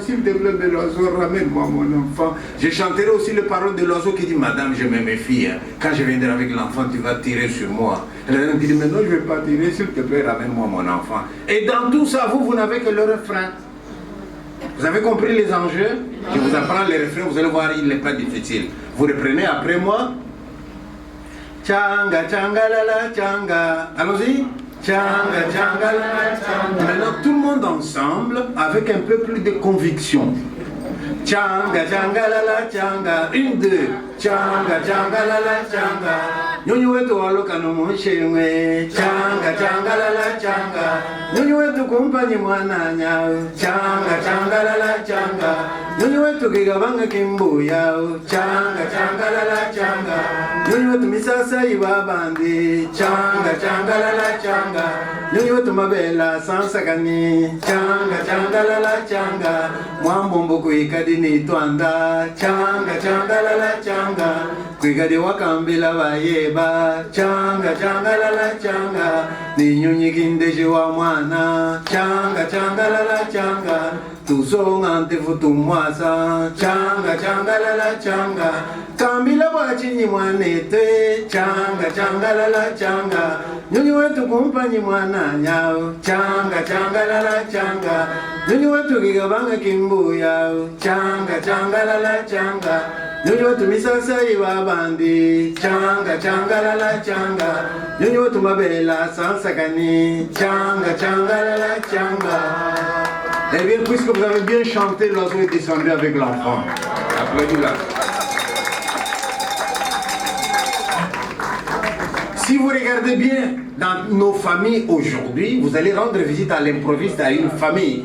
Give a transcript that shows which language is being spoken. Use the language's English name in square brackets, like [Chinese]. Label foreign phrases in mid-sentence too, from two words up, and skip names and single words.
[French] S'il te plaît, de l'oiseau, ramène-moi mon enfant. Je chanterai aussi les paroles de l'oiseau qui dit, madame, je me méfie. Hein. Quand je viendrai avec l'enfant, tu vas tirer sur moi. Et la dame qui dit, mais non, je ne vais pas tirer. S'il te plaît, ramène-moi mon enfant. Et dans tout ça, vous n'avez que le refrain. Vous avez compris les enjeux? Je vous apprends les refrains, vous allez voir, il n'est pas difficile. Vous reprenez après moi. Tchanga, tchanga, la la, tchanga. Allons-y. Tchanga, tchanga, la la, tchanga. Maintenant, tout le monde ensemble, avec un peu plus de conviction. Tchanga, tchanga, la la, tchanga. Une, deux. Tchanga, tchanga, la la, tchanga. [Luba-Katanga] Nyonyo wetu waloka no monshewe. Tchanga, tchanga, la la, tchanga. Nyonyo wetu kumpanyi mwana nyao. Tchanga, tchanga, la la, tchanga. Nyonyo wetu kigabanga kimbuya. Tchanga, tchanga, la la, tchanga. Nyonyo wetu misasa ibabandi. Tchanga, tchanga, la la, tchanga. Nyonyo wetu mabela sansakani. Tchanga, tchanga, la la, tchanga. Mwambombo kuikadini twanda. Tchanga, tchanga, la la, tchanga. Kwigadi wakambila bayeba. Tchanga, tchanga, la la, tchanga. Ninyunyi kindeji wa mwana. Tchanga, tchanga, la la, tchanga. Tusonga ntefutu mwasa. Tchanga, tchanga, la la, tchanga. Kambila wachinyi mwanete. Tchanga, tchanga, la la, tchanga. Nyunyi wetu kumpanyi mwana nyao. Tchanga, tchanga, la la, tchanga. Nyunyi wetu kigabanga kimbuya. Tchanga, tchanga, la la, tchanga. Nyonyi wetu misasa ibabandi. Tchanga, tchanga, la la, tchanga. Nyonyi wetu mabela sansakani. Tchanga, tchanga, la la, tchanga. [French] Eh bien, puisque vous avez bien chanté, l'oiseau est descendu avec l'enfant. Applaudis-la. Si vous regardez bien dans nos familles aujourd'hui, vous allez rendre visite à l'improviste à une famille.